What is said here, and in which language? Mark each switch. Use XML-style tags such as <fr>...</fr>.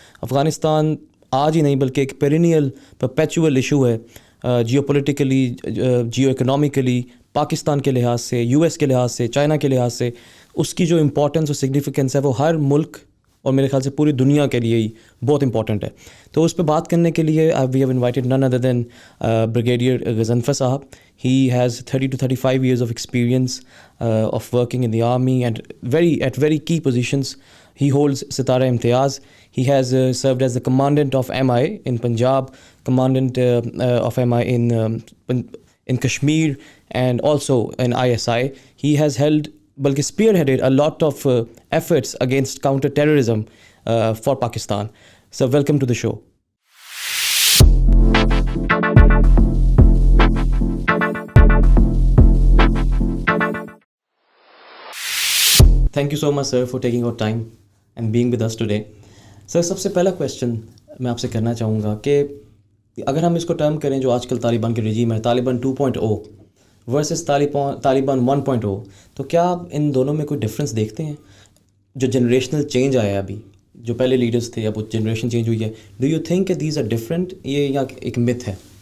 <ur>افغانستان آج ہی نہیں بلکہ ایک پیرینیل پرپیچول ایشو ہے، جیو پولیٹیکلی، جیو اکنامکلی، پاکستان کے لحاظ سے، US کے لحاظ سے، چائنا کے لحاظ سے. اس کی جو امپورٹنس اور سگنیفیکنس ہے وہ ہر ملک اور میرے خیال سے پوری دنیا کے لیے ہی بہت امپورٹنٹ ہے. تو اس پہ بات کرنے کے لیے</ur> <en>we have invited none other than</en> <ur>بریگیڈیئر غضنفر صاحب.</ur> <en>He has 30 to 35 years of experience of working in the army and at very key positions. He holds Sitara Imtiyaz. He has served as the commandant of MI in Punjab, commandant of MI in Kashmir, and also in ISI. He has balki spearheaded a lot of efforts against counter-terrorism for Pakistan. So welcome to the show. Thank you so much, sir, for taking your time and being with us today.</en> <ur>Sir, سب سے پہلا question میں آپ سے کرنا چاہوں گا کہ اگر ہم اس کو ٹرم کریں جو آج کل طالبان کے رجیم ہے، طالبان 2.0 ورسز طالبان 1.0، تو کیا آپ ان دونوں میں کوئی ڈفرینس دیکھتے ہیں؟ جو جنریشنل چینج آیا ہے ابھی، جو پہلے لیڈرز تھے اب وہ جنریشن چینج ہوئی ہے،</ur> <en>do you think</en> <ur>کہ</ur> <en>these are different,</en> <ur>یہ یا ایک متھ ہے؟</ur>